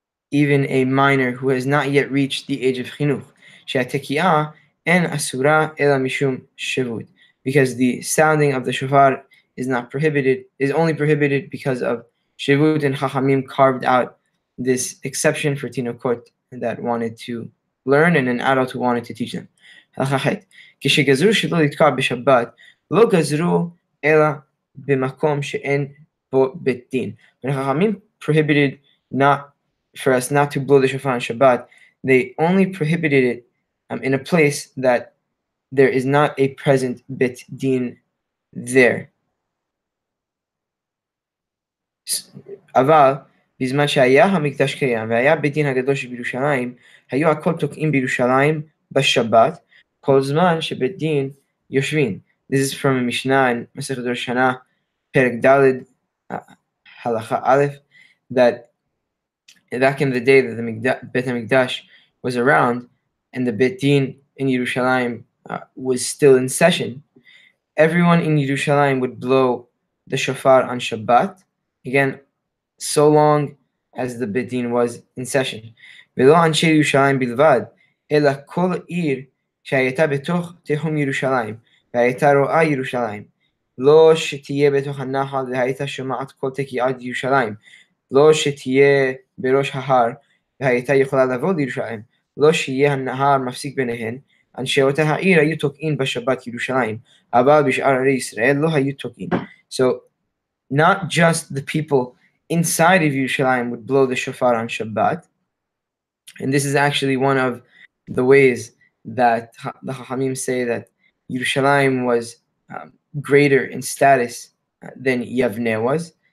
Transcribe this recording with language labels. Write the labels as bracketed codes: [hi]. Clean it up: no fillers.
[en] Even a minor who has not yet reached the age of chinuch. [he] שהתקיעה אין אסורה אלא משום שבות. [en] Because the sounding of the shofar is only prohibited because of shevut, and Chachamim carved out this exception for tinokot that wanted to learn and an adult who wanted to teach them. [he] כשגזרו שלא לתקוע בשבת, לא גזרו אלא במקום שאין בו בית דין. [en] When Chachamim prohibited for us not to blow the shofar on Shabbat, they only prohibited it in a place that there is not a present beit din there. [he] אבל בזמן שהיה המקדש קיים והיה בית דין הגדול שבירושלים, היו הכל תוקעים בירושלים בשבת, כל זמן שבית דין יושבים. [en] This is from a Mishnah in Masechet Rosh Hashanah, פרק ד', halacha aleph, that back in the day that the Beit HaMikdash was around and the Beit Din in Yerushalayim was still in session, everyone in Yerushalayim would blow the shofar on Shabbat, again, so long as the Beit Din was in session. [he] ולא אנשי ירושלים בלבד, אלא כל עיר שהייתה בתוך תחום ירושלים, והייתה רואה ירושלים, לא שתהיה בתוך הנחל והייתה שומעת כל תקיעת ירושלים, לא שתהיה בראש ההר והייתה יכולה לבוא לירושלים, לא שיהיה הנהר מפסיק ביניהן, אנשי אותה העיר היו תוקעים בשבת ירושלים, אבל בשאר ערי ישראל לא היו תוקעים. [en] So, not just the people inside of Yerushalayim would blow the shofar on Shabbat, and this is actually one of the ways that the Chachamim say that Yerushalayim was greater in status than Yavneh was.